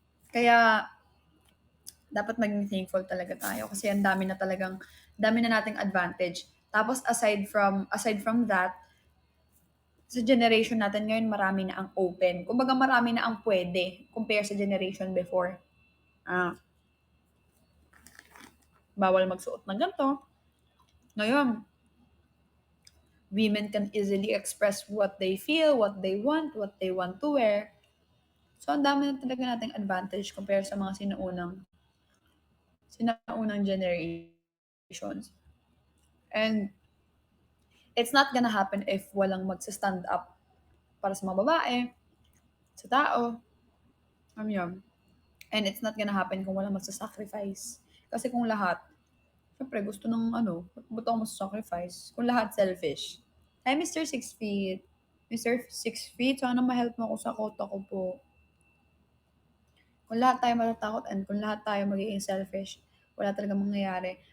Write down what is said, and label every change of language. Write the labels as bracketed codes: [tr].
[tl] Kaya dapat maging thankful talaga tayo kasi ang dami na nating advantage. Tapos aside from that, sa generation natin ngayon marami na ang open. Kumbaga marami na ang pwede compare sa generation before. Ah, bawal magsuot ng ganito. [en] Ngayon, women can easily express what they feel, what they want to wear. [tl] So, ang dami na talaga nating advantage compare sa mga sinaunang generations. [en] And it's not gonna happen if [tl] walang magsa-stand up para sa mga babae, sa tao, yun. [en] And it's not gonna happen [tl] kung walang magsa-sacrifice. Kasi kung lahat, syempre gusto ng ano, ba't ako magsa-sacrifice? Kung lahat selfish. Hi, Mr. Six Feet. Mr. Six Feet, sana ma-help mo ako sa kota ko po. Kung lahat tayo matatakot and kung lahat tayo magiging selfish, wala talaga mangyayari.